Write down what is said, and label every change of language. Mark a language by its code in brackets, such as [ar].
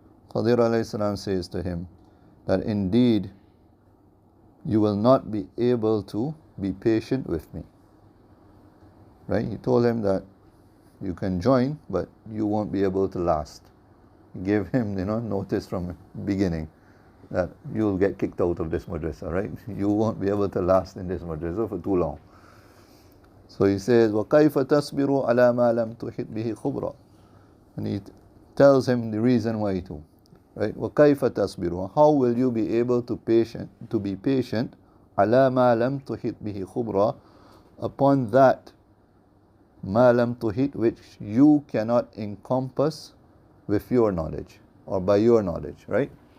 [en] Khadir alayhi salam says to him that indeed you will not be able to be patient with me. Right? He told him that you can join, but you won't be able to last. He gave him, notice from the beginning that you'll get kicked out of this madrasa, right? You won't be able to last in this madrasa for too long. So he says, [ar] وَكَيْفَ تَصْبِرُ عَلَى مَا لَمْ تُحِطْ بِهِ خُبْرًا. [en] And he tells him the reason why too. Right? [ar] وَكَيْفَ تَصْبِرُ. [en] How will you be able to be patient [ar] عَلَى مَا لَمْ تُحِطْ بِهِ خُبْرًا, [en] upon that [ar] مَا لَمْ تُحِطْ, [en] which you cannot encompass with your knowledge or by your knowledge, right?